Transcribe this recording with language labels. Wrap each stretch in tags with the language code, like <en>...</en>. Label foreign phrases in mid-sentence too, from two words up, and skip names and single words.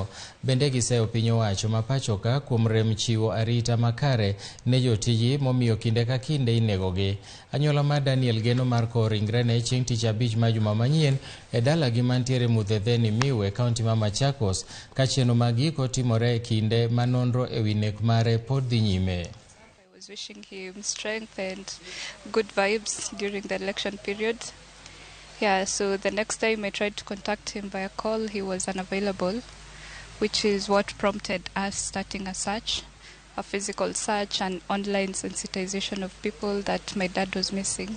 <luo>Bende giseyo piny owacho ma pachoka kuom rem chiwo arita makare ne jotiji momiyo kinde ka kinde inegogi. Anyuola mar Daniel geno mar kowo ringrene chieng' tich abich ma juma manyien e dalagi mantiere Muthetheni Miwe, kaunti ma Machakos, ka chenro mag giko timore e kinde ma nonro e wi nek mare pod dhi nyime.</luo> <en>Wishing him strength and good vibes during the election period. Yeah, so the next time I tried to contact him via call, he was unavailable, which is what prompted us starting a search, a physical search and online sensitization of people that my dad was missing.</en>